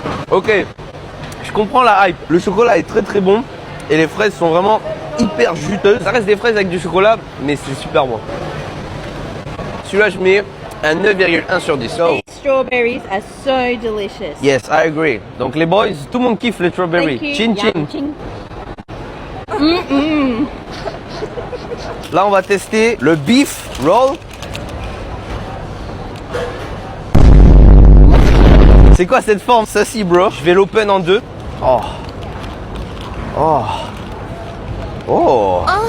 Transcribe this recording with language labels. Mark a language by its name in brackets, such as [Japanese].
[French] Ok, je comprends la hype. Le chocolat est très très bon et les fraises sont vraiment hyper juteuses. Ça reste des fraises avec du chocolat, mais c'est super bon. Celui-là, je mets un 9,1 sur 10. So. [English] These strawberries are so delicious. Yes, I agree. [French] Donc les boys, tout le monde kiffe les strawberries. [English] Thank you. Chin chin. Yum, chin. [French] Là, on va tester le beef roll. C'est quoi cette forme? Ça si, bro. Je vais l'open en deux. Oh. Oh. Oh.